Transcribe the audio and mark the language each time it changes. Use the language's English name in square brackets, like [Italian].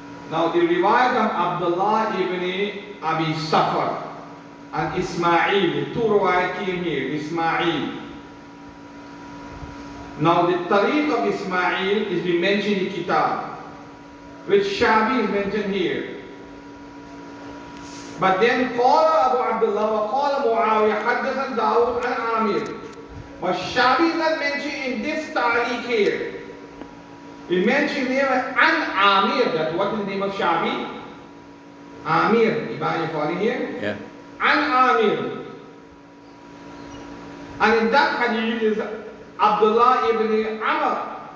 [English] Now the riwayat of Abdullah ibn Abi Safar and Ismail, the two riwayat came here, Ismail. Now the tariq of Ismail is being mentioned in Kitab, which Shabi is mentioned here. But then [Arabic] قال Abu Abdullah وقال معاوية حدثنا داود عن عامر. [English] But Shabi is not mentioned in this tariq here. We mentioned here an Amir. That what is the name of Shabi? Amir. Iban, you following here? Yeah. An Amir. And in that hadith is Abdullah ibn Amr.